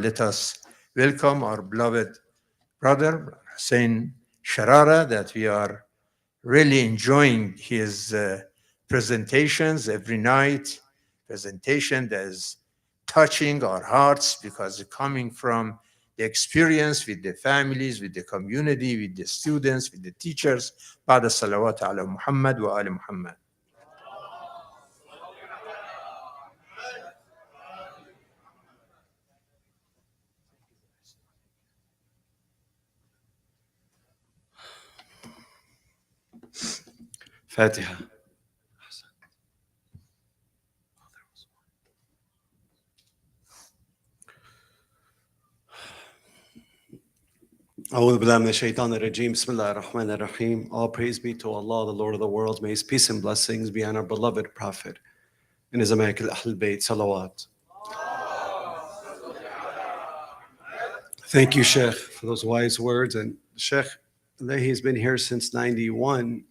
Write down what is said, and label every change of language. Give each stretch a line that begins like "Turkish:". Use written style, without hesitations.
English: Let us welcome our beloved brother, Hussein Charara, that we are really enjoying his presentations every night, presentation that is touching our hearts because it's coming from the experience with the families, with the community, with the students, with the teachers.
Arabic: بعد الصلوات على محمد وآل محمد.
English: Fatiha.
Arabic: أعوذ بالله من الشيطان الرجيم. بسم الله الرحمن الرحيم.
English: All praise be to Allah, the Lord of the worlds. May His peace and blessings be on our beloved Prophet and His Immaculate Ahl Bayt. Salawat. Thank you, Sheikh, for those wise words. And Sheikh, Elahi has been here since 91.